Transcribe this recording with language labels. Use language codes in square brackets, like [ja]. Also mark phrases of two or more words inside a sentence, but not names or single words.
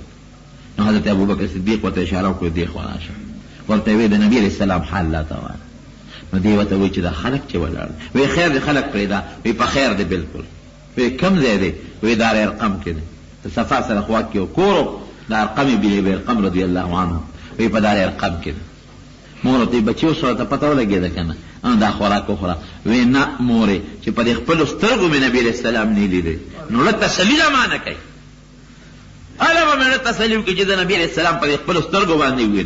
[ps] نو حضرت ابوبکر صدیق ورته اشاره وکړه دې خوا راشه، ورته ویې د نبي [ar] علیه السلام [ps] حال راته وایه. نو دې ورته وایي چې دا خلک چې ولاړ وی خیر دی، خلک پرېږده، وی په خیر دی بلکل. وی کم ځای دی؟ وی دار ارقم کې دی، د صفا سره خوا کې یو کور د ارقم بن ارقم [ar] رضی الله عنه، [ps] وی په دار ارقم کې دی. مور ته بچیو سره ته پته ولګېده که نه دا خوراک وخوره؟ وی نه مورې چې په دې خپلو سترګو مې نبي [ar] علیه السلام [ps] نه لیدی. نو لږ تسلي ده ما نه کوي، هله به مې لږ تسلي وکړي چې د نبي [ar] علیه السلام [ps] په دې خپلو سترګو باندې ووینم.